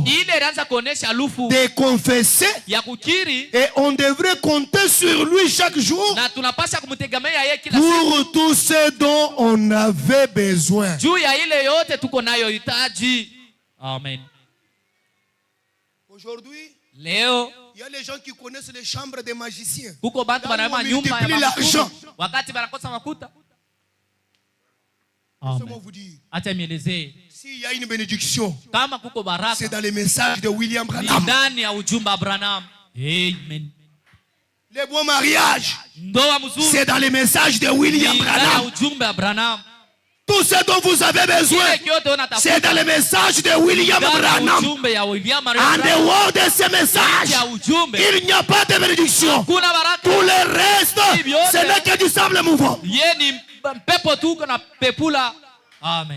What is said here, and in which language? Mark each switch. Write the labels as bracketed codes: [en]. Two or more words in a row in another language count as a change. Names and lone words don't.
[fr] De confesser, et on devrait compter sur lui chaque jour pour tout ce dont on avait besoin. Amen. Aujourd'hui, [sw] Leo, [fr] il y a les gens qui connaissent les chambres des magiciens. [sw] kuko bantu banalima nyumba ya mafuta wakati banakosa makuta. [fr] Laissez-moi vous dire, [sw] acha mielezee, [fr] s'il y a une bénédiction, [sw] kama kuko baraka, [fr] c'est dans les messages de William Branham. [sw] ndani ya ujumbe wa Branham. [fr] Amen. Les bons mariages, [sw] Ndoa mzuri, [fr] c'est dans les messages de William [sw] ndani ya Branham. ujumbe wa Branham. [fr] Tout ce dont vous avez besoin, c'est dans les messages de William Branham. En dehors de ces messages, il n'y a pas de bénédiction. Tout le reste, ce n'est que du sable mouvant. Amen.